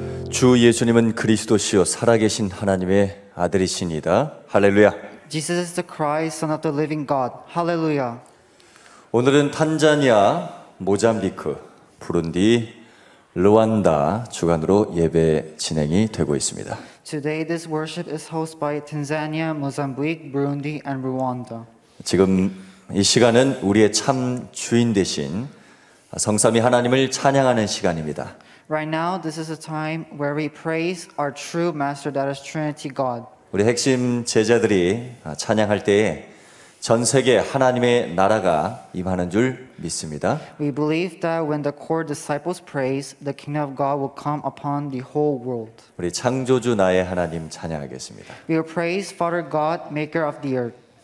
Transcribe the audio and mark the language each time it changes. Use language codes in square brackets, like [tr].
[ko] 주 예수님은 그리스도시요 살아계신 하나님의 아들이시니다. 할렐루야. [en] Jesus is the Christ, Son of the living God. Hallelujah. [ko] 오늘은 탄자니아, 모잠비크, 부룬디, 르완다 주간으로 예배 진행이 되고 있습니다. [en] Today this worship is hosted by Tanzania, Mozambique, Burundi, and Rwanda. [ko] 지금 이 시간은 우리의 참 주인 되신 성삼위 하나님을 찬양하는 시간입니다. [en] Right now, this is a time where we praise our true Master, that is Trinity God. [ko] 우리 핵심 제자들이 찬양할 때에 전 세계 하나님의 나라가 임하는 줄 믿습니다. [en] We believe that when the core disciples praise, the kingdom of God will come upon the whole world. [ko] 우리 창조주 나의 하나님 찬양하겠습니다. [en] We will praise Father God, maker of the earth.